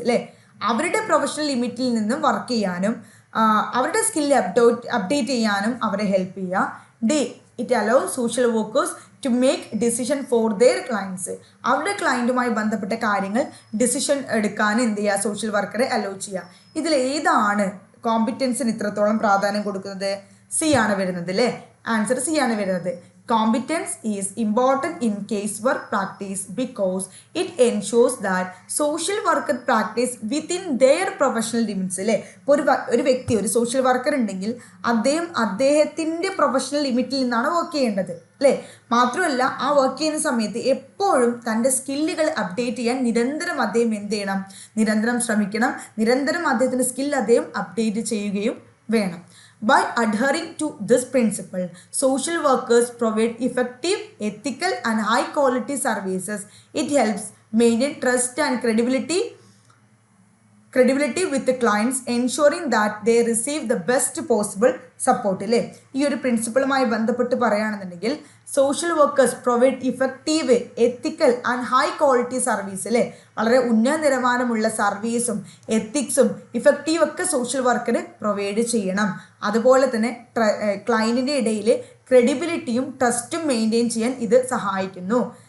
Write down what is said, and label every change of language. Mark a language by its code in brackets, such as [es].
[ml] അല്ലേ, അവരുടെ പ്രൊഫഷണൽ ലിമിറ്റിൽ നിന്നും വർക്ക് ചെയ്യാനും അവരുടെ സ്കില്ല് അപ്ഡേറ്റ് ചെയ്യാനും അവരെ ഹെൽപ്പ് ചെയ്യുക. [en] D, it allows social workers to make decision for their clients. [ml] അവരുടെ ക്ലയൻറ്റുമായി ബന്ധപ്പെട്ട കാര്യങ്ങൾ ഡിസിഷൻ എടുക്കാൻ എന്ത് ചെയ്യുക, സോഷ്യൽ വർക്കറെ അലോ ചെയ്യുക. ഇതിൽ ഏതാണ് കോമ്പിറ്റൻസിന് ഇത്രത്തോളം പ്രാധാന്യം കൊടുക്കുന്നത്? സി ആണ് വരുന്നത്. അല്ലേ, ആൻസർ സി ആണ് വരുന്നത്. [en] Competence is important in casework practice because it ensures that social worker practice within their professional limits. [ml] അല്ലേ, ഇപ്പോൾ ഒരു വ്യക്തി ഒരു സോഷ്യൽ വർക്കർ ഉണ്ടെങ്കിൽ അദ്ദേഹത്തിൻ്റെ പ്രൊഫഷണൽ ലിമിറ്റിൽ നിന്നാണ് വർക്ക് ചെയ്യേണ്ടത്. അല്ലേ, മാത്രമല്ല ആ വർക്ക് ചെയ്യുന്ന സമയത്ത് എപ്പോഴും തൻ്റെ സ്കില്ലുകൾ അപ്ഡേറ്റ് ചെയ്യാൻ നിരന്തരം അദ്ദേഹം എന്ത് ചെയ്യണം, നിരന്തരം ശ്രമിക്കണം. നിരന്തരം അദ്ദേഹത്തിൻ്റെ സ്കിൽ അദ്ദേഹം അപ്ഡേറ്റ് ചെയ്യുകയും വേണം. [en] By adhering to this principle, social workers provide effective, ethical and high quality services. It helps maintain trust and credibility with the clients, ensuring that they receive the best possible support. [ml] അല്ലേ, ഈ ഒരു പ്രിൻസിപ്പിളുമായി ബന്ധപ്പെട്ട് പറയുകയാണെന്നുണ്ടെങ്കിൽ [en] Social workers provide effective, ethical and high quality service. [ml] അല്ലേ, വളരെ ഉന്നത നിലവാരമുള്ള സർവീസും എത്തിക്സും ഇഫക്റ്റീവ് ഒക്കെ സോഷ്യൽ വർക്കർ പ്രൊവൈഡ് ചെയ്യണം. അതുപോലെ തന്നെ ക്ലയൻറ്റിൻ്റെ ഇടയിൽ ക്രെഡിബിലിറ്റിയും ട്രസ്റ്റും മെയിൻറ്റെയിൻ ചെയ്യാൻ ഇത് സഹായിക്കുന്നു.